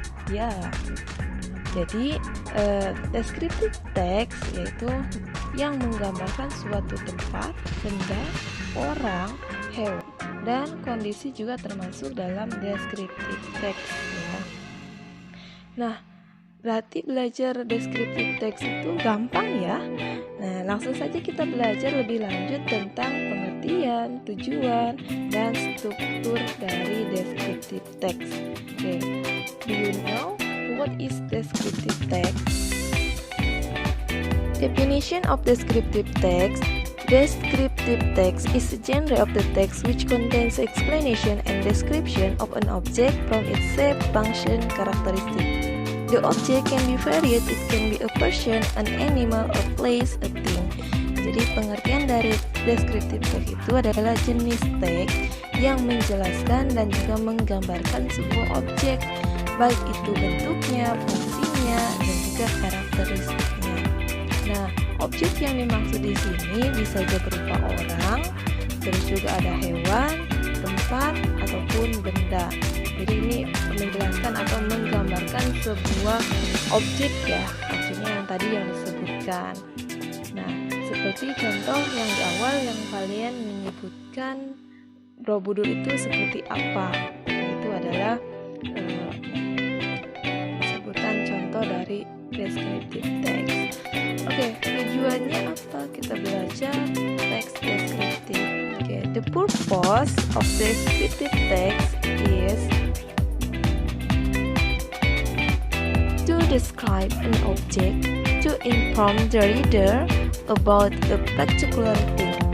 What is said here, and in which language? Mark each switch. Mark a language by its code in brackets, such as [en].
[id] Ya, jadi descriptive text yaitu yang menggambarkan suatu tempat, benda, orang, hewan, dan kondisi juga termasuk dalam descriptive text ya. Nah, berarti belajar descriptive text itu gampang ya. Nah, langsung saja kita belajar lebih lanjut tentang pengertian, tujuan, dan struktur dari descriptive text. [en] Oke, do you know what is descriptive text? Definition of descriptive text. Descriptive text is a genre of the text which contains explanation and description of an object from its shape, function, characteristic. The object can be varied, it can be a person, an animal, a place, a thing. [id] Jadi pengertian dari descriptive text itu adalah jenis teks yang menjelaskan dan juga menggambarkan sebuah objek, baik itu bentuknya, fungsinya, dan juga karakteristiknya. Nah, objek yang dimaksud di sini bisa saja berupa orang, terus juga ada hewan, tempat, ataupun benda. Jadi ini menjelaskan atau menggambarkan sebuah objek ya, maksudnya yang tadi yang disebutkan. Nah, seperti contoh yang di awal yang kalian menyebutkan Borobudur itu seperti apa? Itu adalah sebutan contoh dari descriptive text. Oke, tujuannya apa kita belajar teks deskriptif? [en] Oke, the purpose of descriptive text is to describe an object, to inform the reader about a particular thing.